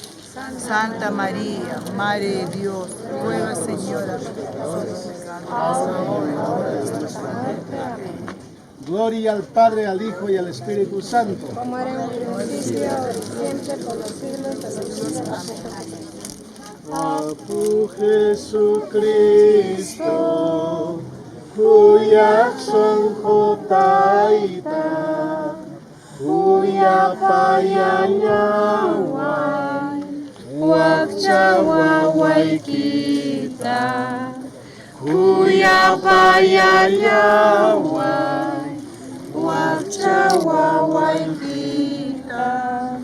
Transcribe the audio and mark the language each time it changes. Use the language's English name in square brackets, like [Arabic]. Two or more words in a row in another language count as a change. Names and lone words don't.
[Spanish] Santa María, Madre de Dios, ruega, Señora, Gloria al Padre, al Hijo y al Espíritu Santo. Como era en el principio, ahora y siempre, por los siglos de los siglos. Amén. [Quechua] Apu Jesucristo, kuyak son taita, kuyak payanyawai, wakchawawai kita, kuyak payanyawai, wakchawawai kita.